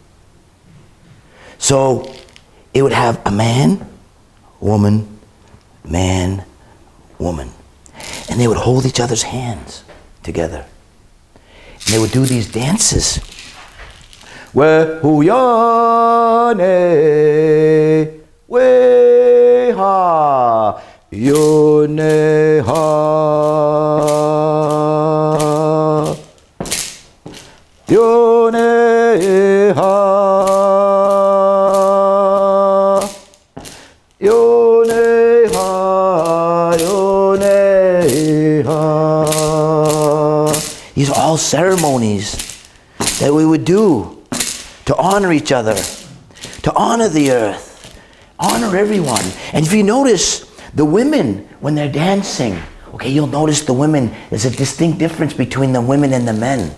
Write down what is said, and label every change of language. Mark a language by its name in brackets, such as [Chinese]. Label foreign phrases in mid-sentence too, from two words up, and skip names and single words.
[English] So it would have a man, woman, woman. And they would hold each other's hands together. And they would do these dances. We huyane, we ha, yone ha, yone ha, yone ha, yone ha. These are all ceremonies that we would do to honor each other, to honor the earth, honor everyone. And if you notice, the women, when they're dancing, okay, you'll notice the women, there's a distinct difference between the women and the men.